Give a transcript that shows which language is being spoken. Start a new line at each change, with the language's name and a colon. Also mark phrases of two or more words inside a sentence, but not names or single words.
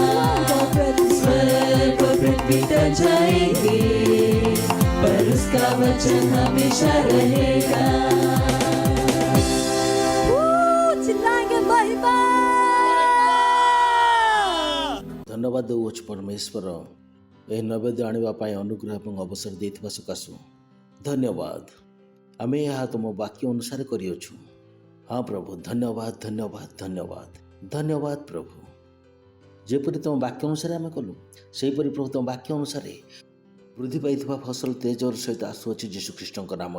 Hindi: स्वर्ग और पृथ्वी टल जाएंगे, पर उसका वचन हमेशा रहेगा।
Odia: ଧନ୍ୟବାଦ ଦେଉଛୁ ପରମେଶ୍ୱର ଏହି ନୈବେଦ୍ୟ ଆଣିବା ପାଇଁ ଅନୁଗ୍ରହ ଏବଂ ଅବସର ଦେଇଥିବା ସକାଶୁ ଧନ୍ୟବାଦ। ଆମେ ଏହା ତୁମ ବାକ୍ୟ ଅନୁସାରେ କରିଅଛୁ। ହଁ ପ୍ରଭୁ, ଧନ୍ୟବାଦ ଧନ୍ୟବାଦ ଧନ୍ୟବାଦ ଧନ୍ୟବାଦ ପ୍ରଭୁ। ଯେପରି ତୁମ ବାକ୍ୟ ଅନୁସାରେ ଆମେ କଲୁ, ସେହିପରି ପ୍ରଭୁ ତୁମ ବାକ୍ୟ ଅନୁସାରେ ବୃଦ୍ଧି ପାଇଥିବା ଫସଲ ତେଜର ସହିତ ଆସୁଅଛି ଯୀଶୁଖ୍ରୀଷ୍ଟଙ୍କ ନାମରେ।